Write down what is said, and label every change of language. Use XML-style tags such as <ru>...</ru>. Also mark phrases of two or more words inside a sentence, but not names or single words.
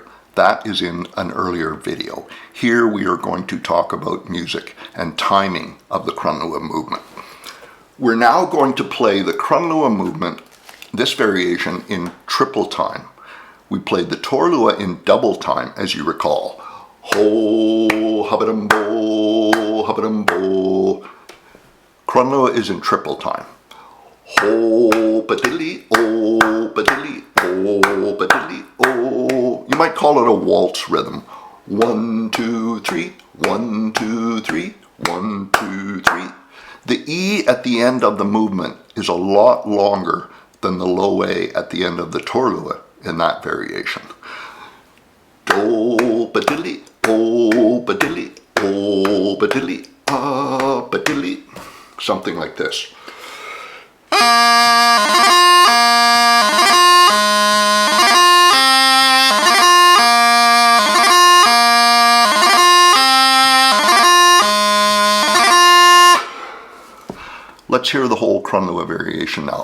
<en>That is in an earlier video. Here we are going to talk about music and timing of the Crunluath movement. We're now going to play the Crunluath movement, this variation, in triple time. We played the Taorluath in double time, as you recall. Ho, habadum bo, habadum bo. Crunluath is in triple time. Ho, badilly, oh, badilly, oh, badilly, oh. You might call it a waltz rhythm. 1, 2, 3, 1, 2, 3, 1, 2, 3. The E at the end of the movement is a lot longer than the low A at the end of the Taorluath in that variation. Do, ba dilly, oh, ba dilly, oh, ba dilly, ah, ba dilly. Something like this. Let's hear the whole Crunluath variation now.</en>